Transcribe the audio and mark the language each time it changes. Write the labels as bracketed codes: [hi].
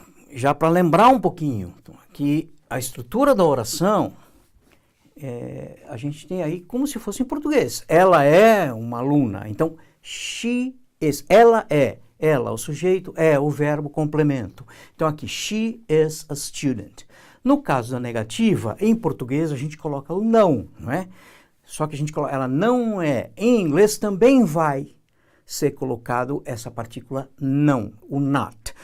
[pt] Já para lembrar um pouquinho que a estrutura da oração, a gente tem aí como se fosse em português. Ela é uma aluna, então [en] she is, [pt] ela é. Ela, o sujeito, é o verbo complemento. Então aqui, [en] she is a student. [pt] No caso da negativa, em português a gente coloca o não, não é? Só que a gente coloca, ela não é. Em inglês também vai ser colocado essa partícula não, o not.